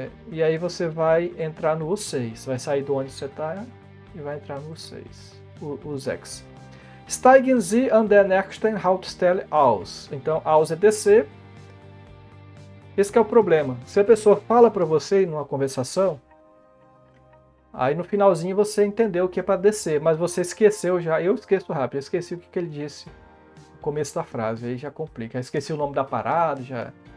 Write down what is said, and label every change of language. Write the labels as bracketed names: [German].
[Portuguese] E aí você vai entrar no U6. Vai sair do onde você está e vai entrar no U6. U6. [German] Steigen Sie an der nächsten Haltestelle aus. [Portuguese] Então, aus é descer. Esse que é o problema. Se a pessoa fala para você numa conversação, aí no finalzinho você entendeu o que é para descer, mas você esqueceu já. Eu esqueço rápido, eu esqueci o que ele disse no começo da frase, aí já complica. Eu esqueci o nome da parada, já.